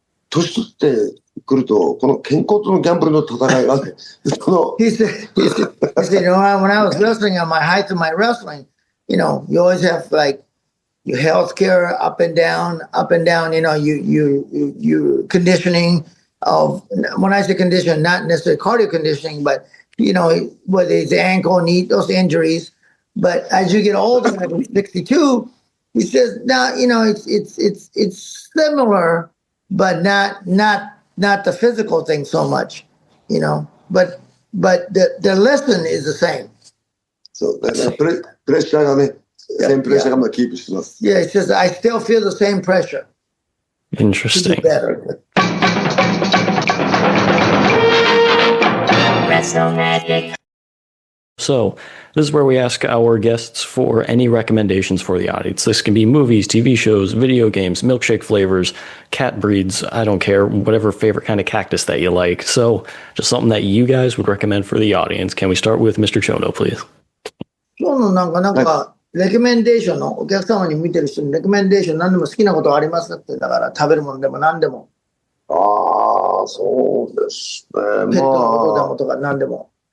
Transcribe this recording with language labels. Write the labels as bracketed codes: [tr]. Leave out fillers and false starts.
[ja] 年取ってくると、この健康とのギャンブルの戦いがね、 [en] He said, when I was wrestling at my height of my wrestling, you always have like your health care up and down, you conditioning of, when I say condition, not necessarily cardio conditioning, but, whether it's ankle, knee, those injuries. But as you get older, like 62, he says, now, it's similar, but not the physical thing so much, but the lesson is the same. [ja] そうだね、プレッシャーがね、センプレッシャーがまだキープしてます。 [en] Yeah, he says, I still feel the same pressure. Interesting. Better. Wrestle Magic. So, this is where we ask our guests for any recommendations for the audience. This can be movies, TV shows, video games, milkshake flavors, cat breeds, I don't care, whatever favorite kind of cactus that you like. So, just something that you guys would recommend for the audience. Can we start with Mr. Chono, please? [ja] 今日のなんか、レコメンデーションの、お客様に見てる人にレコメンデーション何でも好きなことありますって、だから食べるものでも何でも。そうですね。ペットのことでもとか何でも。